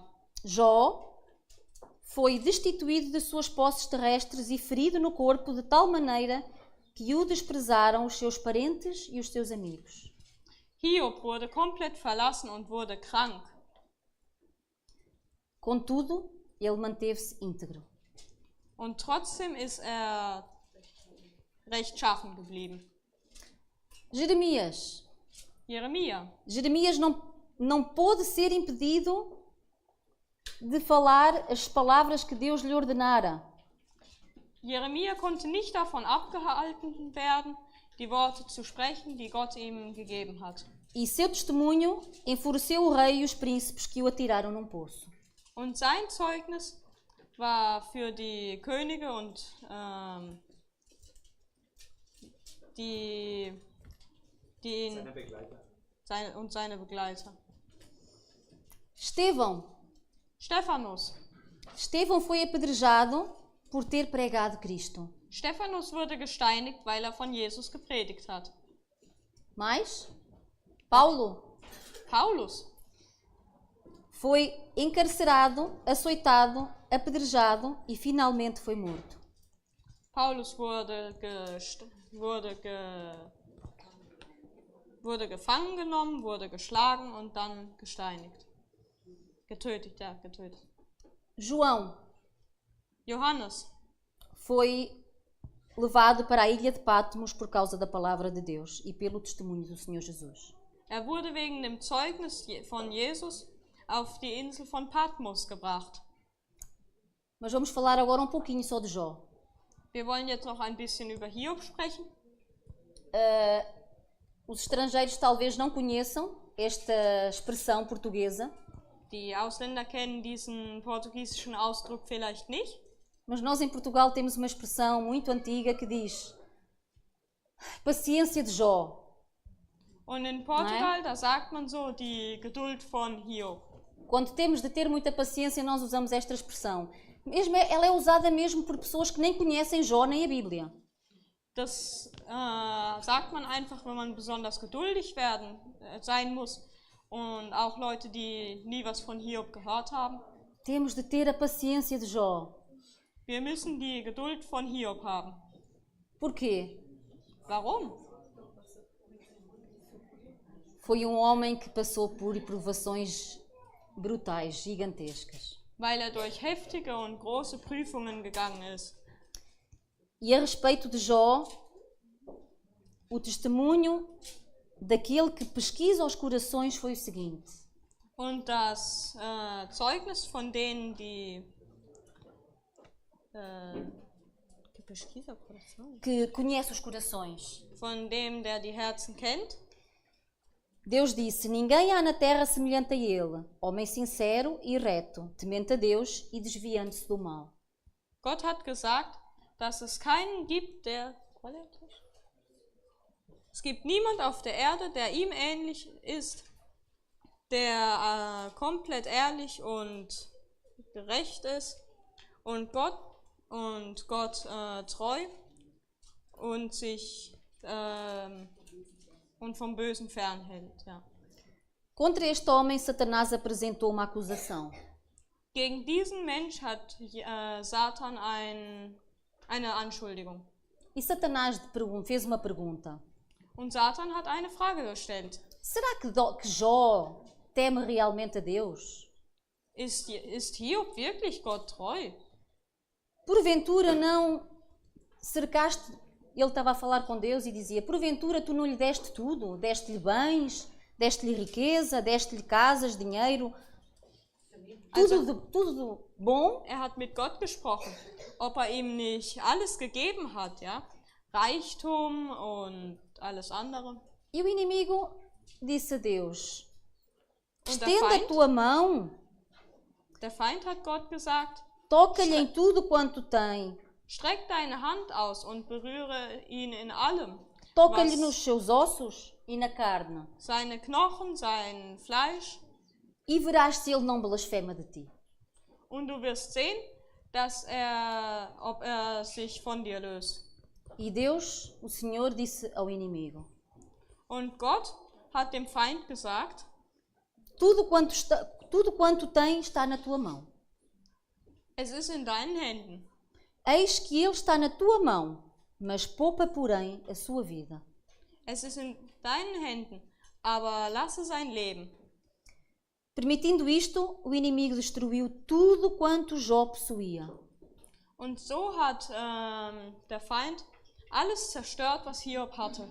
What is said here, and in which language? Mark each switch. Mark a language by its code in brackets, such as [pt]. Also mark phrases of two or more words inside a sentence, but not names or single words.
[pt] Jó foi destituído de suas posses terrestres e ferido no corpo de tal maneira que o desprezaram os seus parentes e os seus amigos. [de] Hiob wurde komplett verlassen und wurde krank. [pt] Contudo, ele manteve-se íntegro. [de] Und trotzdem ist er rechtschaffen geblieben. [pt] Jeremias não pôde ser impedido de falar as palavras que Deus lhe ordenara. [de] Jeremia konnte nicht davon abgehalten werden, die Worte zu sprechen, die Gott ihm gegeben hat. [pt] E seu testemunho enfureceu o rei e os príncipes que o atiraram num poço. [de] Und sein Zeugnis war für die Könige und seine Begleiter. [pt] Estevão foi apedrejado por ter pregado Cristo. [de] Stephanus wurde gesteinigt, weil er von Jesus gepredigt hat. [pt] Mas Paulus foi encarcerado, açoitado, apedrejado e finalmente foi morto. [de] Paulus wurde gefangen genommen, wurde geschlagen und dann gesteinigt. Getötet. Johannes [pt] foi levado para a ilha de Patmos por causa da palavra de Deus e pelo testemunho do Senhor Jesus. [de] Er wurde wegen dem Zeugnis von Jesus auf die Insel von Patmos gebracht. [pt] Mas vamos falar agora um pouquinho só de Jó. [de] Wir wollen jetzt noch ein bisschen über Hiob sprechen. [pt] Os estrangeiros talvez não conheçam esta expressão portuguesa. [de] Die Ausländer kennen diesen portugiesischen Ausdruck vielleicht nicht. [pt] Mas nós em Portugal temos uma expressão muito antiga que diz paciência de Jó. [de] Und in Portugal, da sagt man so, die Geduld von Hiob. [pt] Quando temos de ter muita paciência, nós usamos esta expressão. Ela é usada mesmo por pessoas que nem conhecem Jó nem a Bíblia. [de] Das sagt man einfach, wenn man besonders geduldig sein muss. Und auch Leute, die nie was von Hiob gehört haben. [pt] Temos de ter a paciência de Jó. [de] Wir müssen die Geduld von Hiob haben. [pt] Por quê? [de] Warum? [pt] Foi um homem que passou por provações brutais, gigantescas. [de] Weil er durch heftige und große Prüfungen gegangen ist. [pt] E a respeito de Jó, o testemunho daquele que pesquisa os corações foi o seguinte. [de] Und das Zeugnis von denen, die [pt] que conhece os corações. [de] Von dem, der die Herzen kennt. [pt] Deus disse: ninguém há na terra semelhante a ele, homem sincero e reto, temente a Deus e desviando-se do mal. [de] Gott hat gesagt, dass es keinen gibt, es gibt niemand auf der Erde, der ihm ähnlich ist, der komplett ehrlich und gerecht ist und Gott treu und sich und vom Bösen fernhält. Ja. [pt] Contra este homem, Satanás apresentou uma acusação. [de] Gegen diesen Mensch hat Satan eine Anschuldigung. [pt] E Satanás fez uma pergunta. [de] Und Satan hat eine Frage gestellt. [pt] Será que Jó teme realmente a Deus? [de] Ist Hiob wirklich Gott treu? [pt] Porventura não cercaste... Ele estava a falar com Deus e dizia, porventura tu não lhe deste tudo? Deste-lhe bens, deste-lhe riqueza, deste-lhe casas, dinheiro, tudo bom? [de] Er hat mit Gott gesprochen, ob er ihm nicht alles gegeben hat, ja? Reichtum und alles andere. [pt] E o inimigo disse a Deus, [de] Und der [pt] estenda a tua mão, [de] Feind hat Gott gesagt, [pt] toca-lhe em tudo quanto tem, [de] streck deine Hand aus und berühre ihn in allem. [pt] toca-lhe nos seus ossos e na carne, [de] Seine Knochen, sein Fleisch. [pt] e verás se ele não blasfema de ti. [de] Und du wirst sehen, ob er sich von dir löst. [pt] E Deus, o Senhor, disse ao inimigo, [de] Und Gott hat dem Feind gesagt, [pt] tudo quanto tem está na tua mão. [de] es ist in deinen Händen. [pt] Eis que ele está na tua mão, mas poupa, porém, a sua vida. [de] Es ist in deinen Händen, aber lasse sein Leben. [pt] Permitindo isto, o inimigo destruiu tudo quanto Jó possuía. [de] Und so hat der Feind alles zerstört, was Hiob hatte.